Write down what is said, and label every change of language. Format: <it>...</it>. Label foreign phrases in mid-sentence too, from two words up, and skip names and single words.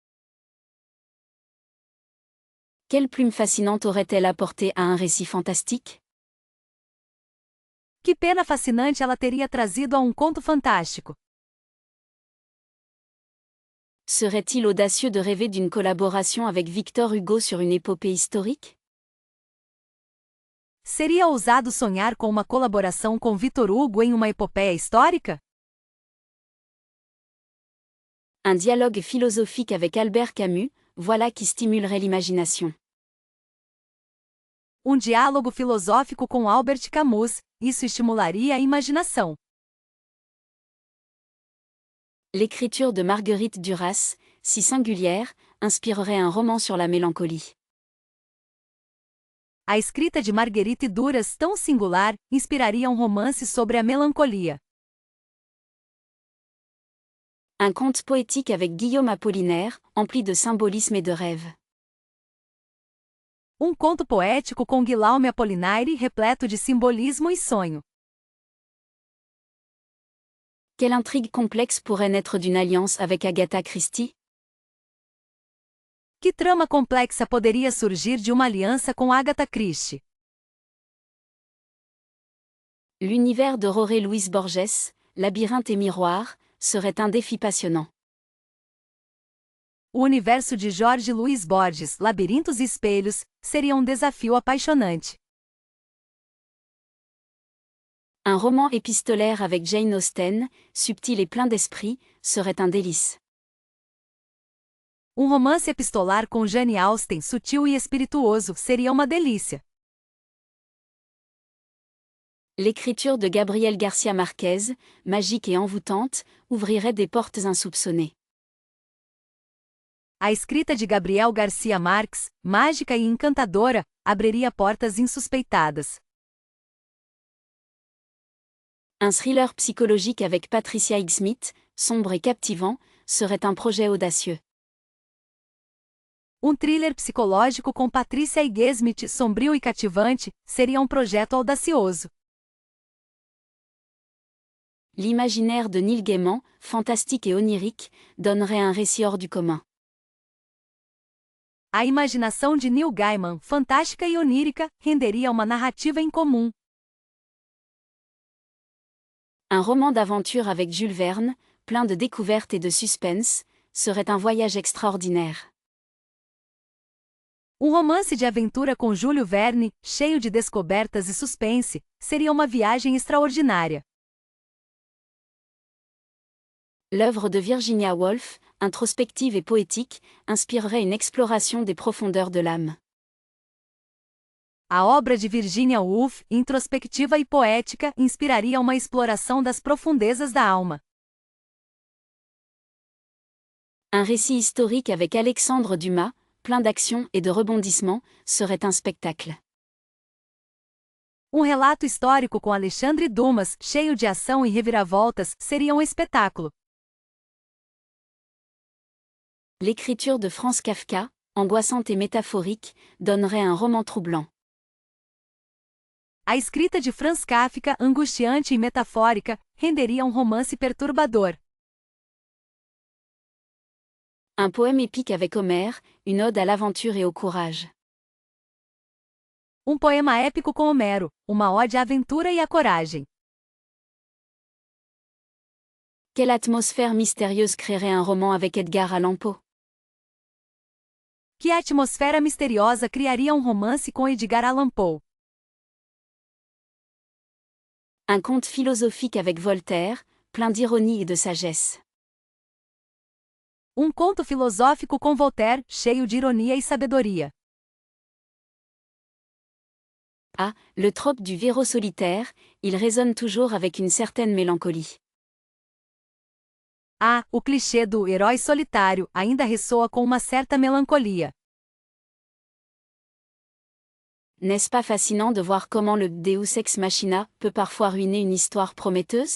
<fr>Quelle plume fascinante aurait-elle apporté à un récit fantastique?</fr> <pt>Que pena fascinante ela teria trazido a um conto fantástico.</pt> <fr>Serait-il audacieux de rêver d'une collaboration avec Victor Hugo sur une épopée historique?</fr> <pt>Seria ousado sonhar com uma colaboração com Victor Hugo em uma epopeia histórica?</pt> <fr>Un dialogue philosophique avec Albert Camus, voilà qui stimulerait l'imagination.</fr> <pt>Um diálogo filosófico com Albert Camus, isso estimularia a imaginação.</pt> <fr>L'écriture de Marguerite Duras, si singulière, inspirerait un roman sur la mélancolie.</fr> <pt>A escrita de Marguerite Duras, tão singular, inspiraria um romance sobre a melancolia.</pt> <fr>Un conte poétique avec Guillaume Apollinaire, empli de symbolisme et de rêves.</fr> <pt>Um conto poético com Guillaume Apollinaire repleto de simbolismo e sonho.</pt> <fr>Quelle intrigue complexe pourrait naître d'une alliance avec Agatha Christie?</fr> <pt>Que trama complexa poderia surgir de uma aliança com Agatha Christie?</pt> <fr>L'univers de Jorge Luis Borges, Labyrinthe et Miroir, serait un défi passionnant.</fr> <pt>O universo de Jorge Luis Borges, Labirintos e Espelhos, seria um desafio apaixonante.</pt> <fr>Un roman épistolaire avec Jane Austen, subtil et plein d'esprit, serait un délice.</fr> <pt>Um romance epistolar com Jane Austen, sutil e espirituoso, seria uma delícia.</pt> <fr>L'écriture de Gabriel Garcia Marquez, magique et envoûtante, ouvrirait des portes insoupçonnées.</fr> <pt>A escrita de Gabriel Garcia Marques, mágica e encantadora, abriria portas insuspeitadas.</pt> <fr>Un thriller psychologique avec Patricia Highsmith, sombre et captivant, serait un projet audacieux.</fr> <pt>Um thriller psicológico com Patricia Highsmith, sombrio e cativante, seria um projeto audacioso.</pt> <fr>L'imaginaire de Neil Gaiman, fantastique et onirique, donnerait un récit hors du commun.</fr> <pt>A imaginação de Neil Gaiman, fantástica e onírica, renderia uma narrativa incomum.</pt> <fr>Un roman d'aventure avec Jules Verne, plein de découvertes et de suspense, serait un voyage extraordinaire.</fr> <pt>Um romance de aventura com Júlio Verne, cheio de descobertas e suspense, seria uma viagem extraordinária.</pt> <fr>L'œuvre de Virginia Woolf, introspective et poétique, inspirerait une exploration des profondeurs de l'âme.</fr> <pt>A obra de Virginia Woolf, introspectiva e poética, inspiraria uma exploração das profundezas da alma.</pt> <fr>Un récit historique avec Alexandre Dumas, plein d'action et de rebondissements, serait un spectacle.</fr> <pt>Um relato histórico com Alexandre Dumas, cheio de ação e reviravoltas, seria um espetáculo.</pt> <fr>L'écriture de Franz Kafka, angoissante et métaphorique, donnerait un roman troublant.</fr> <pt>A escrita de Franz Kafka, angustiante e metafórica, renderia um romance perturbador.</pt> <fr>Un poème épique avec Homère, une ode à l'aventure et au courage.</fr> <pt>Um poema épico com Homero, uma ode à aventura e à coragem.</pt> <fr>Quelle atmosphère mystérieuse créerait un roman avec Edgar Allan Poe?</fr> <pt>Que atmosfera misteriosa criaria um romance com Edgar Allan Poe?</pt> <fr>Un conte philosophique avec Voltaire, plein d'ironie et de sagesse.</fr> <pt>Um conto filosófico com Voltaire, cheio de ironia e sabedoria.</pt> <fr>Ah, le trope du héros solitaire, il résonne toujours avec une certaine mélancolie.</fr> <pt>Ah, o clichê do herói solitário ainda ressoa com uma certa melancolia.</pt> <fr>N'est-ce pas fascinant de voir comment le</fr> <la>Deus ex machina</la> <fr>peut parfois ruiner une histoire prometteuse?</fr>